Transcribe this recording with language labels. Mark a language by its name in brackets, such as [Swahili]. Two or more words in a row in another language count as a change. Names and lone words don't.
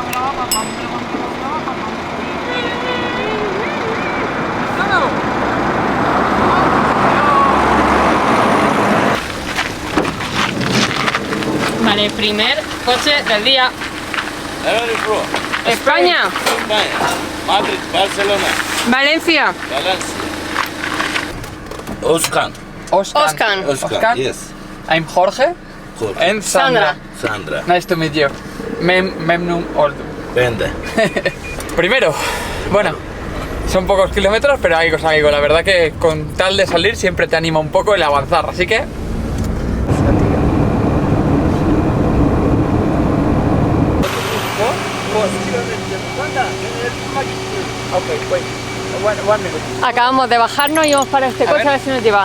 [Spanish] Vale, primer coche del día. España. España. Madrid, Barcelona, Valencia. Valencia. Oscan. [English] Yes. I'm Jorge. Jorge. And Sandra. Sandra. Nice to meet you. [Turkish] Memnun oldum. [Spanish] Vende. Primero, bueno, son pocos kilómetros, pero algo es algo. La verdad que con tal de salir siempre te anima un poco el avanzar, así que... Acabamos de bajarnos y vamos para este coche a ver si nos lleva.